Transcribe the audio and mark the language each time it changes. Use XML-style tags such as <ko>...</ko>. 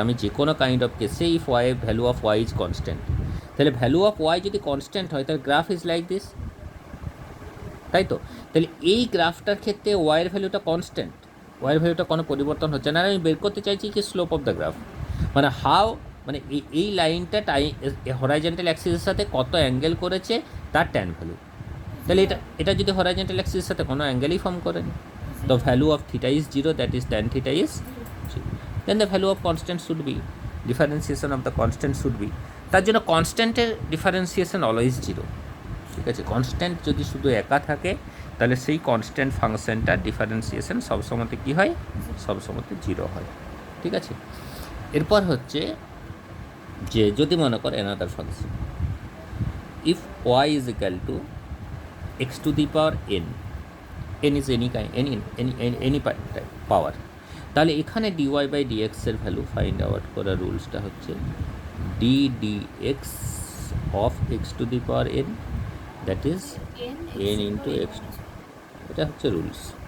<bn>আমি যে কোনো কাইন্ড অফ কেসে</bn> <en>if y value of y is constant,</en> <bn>তাহলে ভ্যালু অফ ওয়াই যদি কনস্ট্যান্ট হয়, তাহলে</bn> <en>graph is like this,</en> <bn>তাই তো? তাহলে এই গ্রাফটার ক্ষেত্রে ওয়াইয়ের ভ্যালুটা কনস্ট্যান্ট, ওয়াইয়ের ভ্যালুটা কোনো পরিবর্তন হচ্ছে না। আর আমি বের করতে চাইছি কি</bn> <en>slope of the graph,</en> <bn>মানে হাউ, মানে এই লাইনটা হরাইজন্টাল অ্যাক্সিসের সাথে কত অ্যাঙ্গেল করেছে তার ট্যান ভ্যালু। তাহলে এটা যদি হরাইজন্টাল অ্যাক্সিসের সাথে কোনো অ্যাঙ্গেলই ফর্ম করেনি,</bn> <en>the value of theta is 0, that is tan theta is 0, then the value of constant should be, differentiation of the constant should be,</en> <bn>তার জন্য কনস্ট্যান্টের ডিফারেন্সিয়েশন অলওয়েজ 0, ঠিক আছে? কনস্ট্যান্ট যদি শুধু একা থাকে, তাহলে সেই কনস্ট্যান্ট ফাংশনটার ডিফারেন্সিয়েশন সবসময়তে কী হয়? সবসময়তে 0 হয়, ঠিক আছে? এরপর হচ্ছে যে যদি মনে করে another function,</bn> <en>if y is equal to x to the power n, n is any power,</en> <bn>তাহলে এখানে dy by ডিএক্সের value find out করার রুলসটা হচ্ছে D dx of x to the power N,</bn> <en>that is n into x,</en> <bn>এটা হচ্ছে rules.</bn>